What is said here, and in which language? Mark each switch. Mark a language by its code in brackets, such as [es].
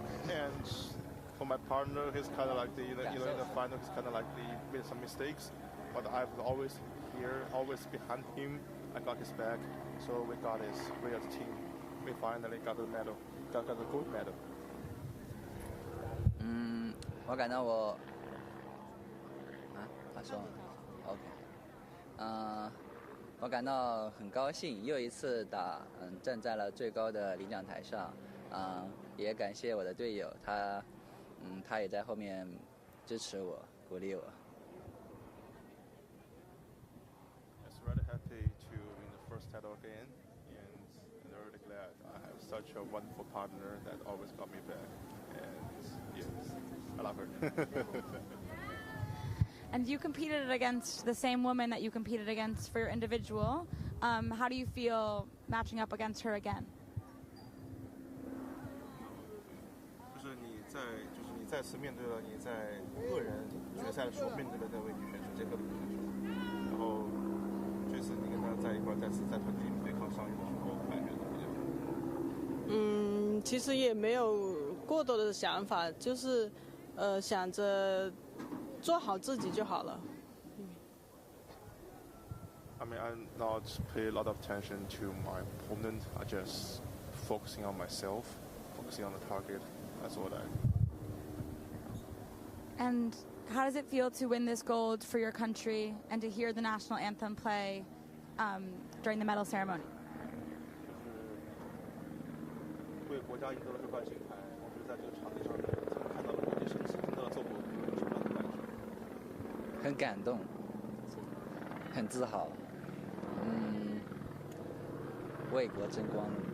[en] And for my partner, he's kind of like in the final, he's kind of like made some mistakes, but I've always here, always behind him. I got his back, so we got this. We as a team, we finally got the medal, got the gold medal. [zh] 我感到我我感到很高兴，又一次站在了最高的领奖台上，也感谢我的队友，他也在后面支持我，鼓励我。 [en] Just really happy to win the first title again, and really glad I have such a wonderful partner that always got me back, and yes, I love her. And you competed against the same woman that you competed against for your individual. How do you feel matching up against her again? [zh] 就是你再次面对了你在个人决赛的时候面对的那位女选手，捷克的女选手，然后这次你跟她在一块，再次在团体对抗上一的时候，感觉怎么样？其实也没有过多的想法，就是想着做好自己就好了。 [en] I mean, I not pay a lot of attention to my opponent. I just focusing on myself, focusing on the target. That's what I. And how does it feel to win this gold for your country and to hear the national anthem play during the medal ceremony? [zh] 为国家赢得了这块金牌，我觉得在这个场地上面看到了国际神奇，听到了奏国歌，有什么样的感觉？很感动，很自豪，为国争光。